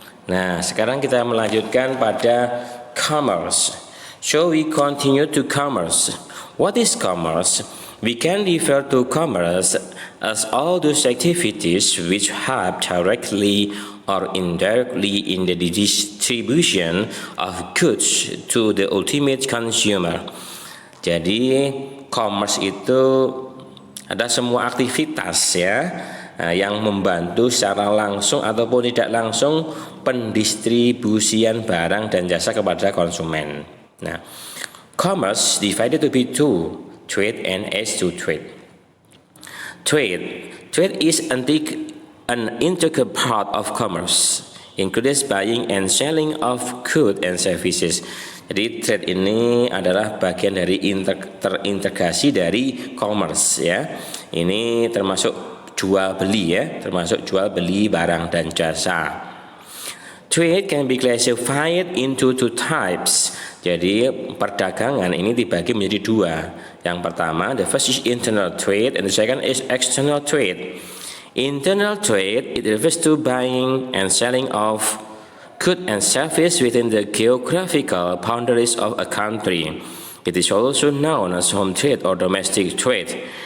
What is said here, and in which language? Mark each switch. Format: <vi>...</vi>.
<id>Nah, sekarang kita melanjutkan pada commerce.</id> <en>So we continue to commerce. What is commerce? We can refer to commerce as all those activities which help directly or indirectly in the distribution of goods to the ultimate consumer.</en> <id>Jadi commerce itu ada semua aktivitas, ya, yang membantu secara langsung ataupun tidak langsung pendistribusian barang dan jasa kepada konsumen.</id> <en>Nah, commerce divided to be two, trade and S2 trade. Trade is an integral part of commerce, includes buying and selling of goods and services.</en> <id>Jadi trade ini adalah bagian dari terintegrasi dari commerce, ya. Ini termasuk jual beli, ya, termasuk jual beli barang dan jasa.</id> <en>Trade can be classified into two types.</en> <id>Jadi perdagangan ini dibagi menjadi dua. Yang pertama,</id> <en>the first is internal trade and the second is external trade. Internal trade, it refers to buying and selling of goods and services within the geographical boundaries of a country. It is also known as home trade or domestic trade.</en>